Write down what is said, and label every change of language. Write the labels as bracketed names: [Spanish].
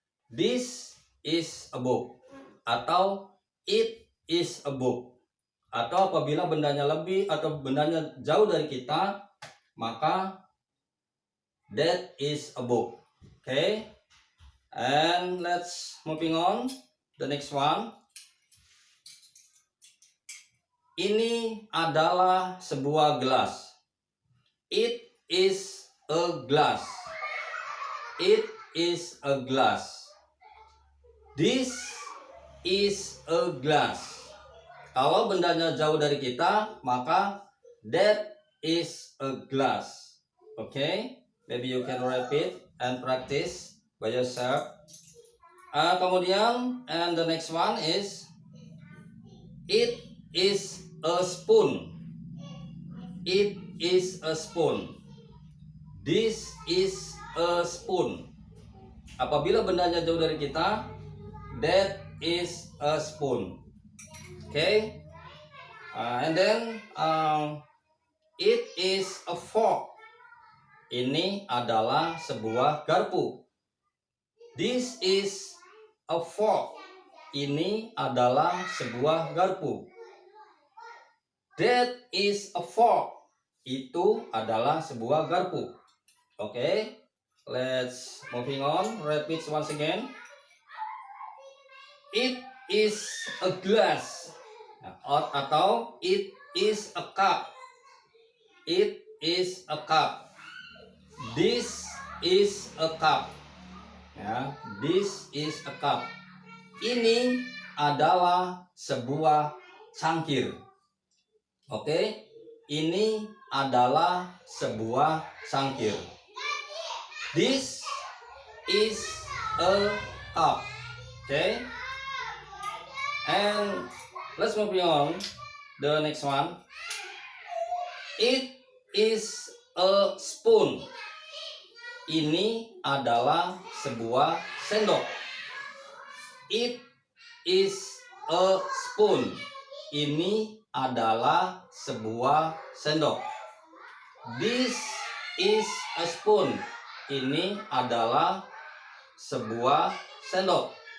[English] This is a book. [Indonesian] Atau [English] it is a book. [Indonesian] Atau apabila bendanya lebih atau bendanya jauh dari kita, maka [English] that is a book. Okay, and let's moving on the next one. [Indonesian] Ini adalah sebuah gelas. [English] It is a glass. It is a glass. This is a glass. [Indonesian] Kalau bendanya jauh dari kita, maka [English] that is a glass. Okay, maybe you can repeat and practice by yourself. [Indonesian] Kemudian, [English] and the next one is it is a spoon. It is a spoon. This is a spoon. [Indonesian] Apabila bendanya jauh dari kita, [English] that is a spoon. Okay, and then it is a fork. [Indonesian] Ini adalah sebuah garpu. [English] This is a fork. [Indonesian] Ini adalah sebuah garpu. [English] That is a fork. [Indonesian] Itu adalah sebuah garpu. [English] Okay, let's moving on. Repeat once again. It is a glass. [Indonesian] Atau [English] it is a cup. It is a cup. This is a cup. Ya, this is a cup. [Indonesian] Ini adalah sebuah cangkir. Oke, ini adalah sebuah cangkir. [English] This is a cup. Okay, and let's move on the next one. It is a spoon. [Indonesian] Ini adalah sebuah sendok. [English] It is a spoon. [Indonesian] Ini adalah sebuah sendok. [English] This is a spoon. [Indonesian] Ini adalah sebuah sendok.